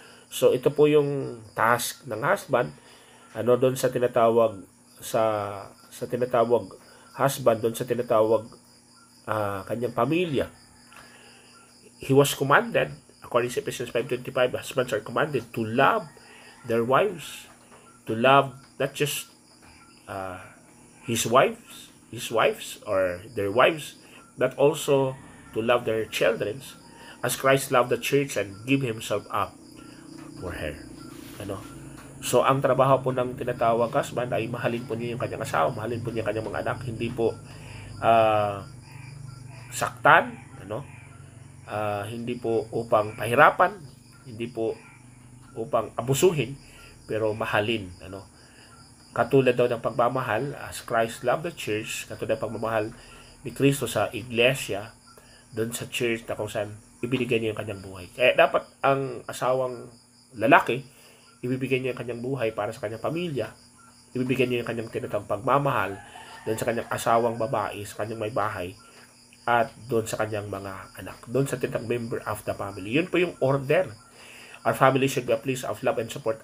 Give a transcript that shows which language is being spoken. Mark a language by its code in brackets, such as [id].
[tl] So ito po yung task ng husband, doon sa tinatawag sa tinatawag husband, doon sa tinatawag kanyang pamilya. [en] He was commanded, according to Ephesians 5:25, husbands are commanded to love their wives, to love not just his wives or their wives, but also to love their children as Christ loved the church and give himself up for her. [tl] So ang trabaho po ng tinatawag husband ay mahalin po niya yung kanyang asawa, mahalin po niya kanyang mga anak, hindi po saktan, hindi po upang pahirapan, hindi po upang abusuhin, pero mahalin, ano. Katulad daw ng pagmamahal, [en] as Christ loved the church, [tl] katulad ng pagmamahal ni Kristo sa iglesia, doon sa church na kung saan ibinigay niya yung kanyang buhay. Kaya dapat ang asawang lalaki, ibibigay niya yung kanyang buhay para sa kanyang pamilya, ibibigay niya yung kanyang tinatawag pagmamahal doon sa kanyang asawang babae, sa kanyang may bahay, at doon sa kanyang mga anak, doon sa tinatawag [en] member of the family. [tl] Yun po yung order. [en] Our family should be a place of love and support.